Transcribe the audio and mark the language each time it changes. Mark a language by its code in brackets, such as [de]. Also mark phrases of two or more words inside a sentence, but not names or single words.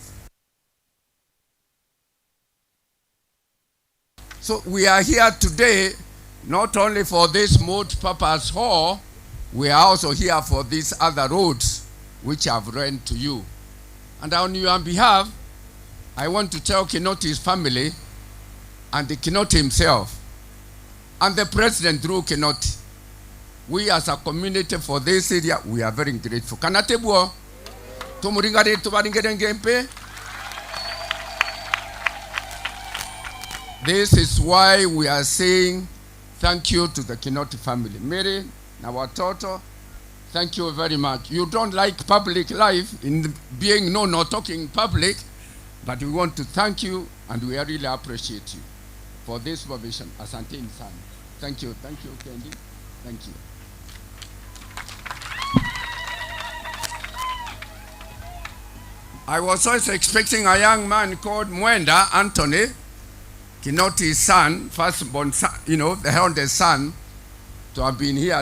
[en] So we are here today not only for this multi-purpose hall, we are also here for these other roads which I've read to you. And on your behalf, I want to tell Kinoti's family and the Kinoti himself and the president through Kinoti, we as a community for this area, we are very grateful. [mer] Kanatebwo, tumuringare tubaringerengempe. [en] This is why we are saying thank you to the Kinoti family. Mary, Nawatoto, thank you very much. You don't like public life in being known or talking public, but we want to thank you and we really appreciate you for this provision. [sw] Asante sana. [en] Thank you, Kendi. Thank you. I was also expecting a young man called Mwenda Anthony, Kinoti's son, firstborn son, you know, the eldest son, to have been here.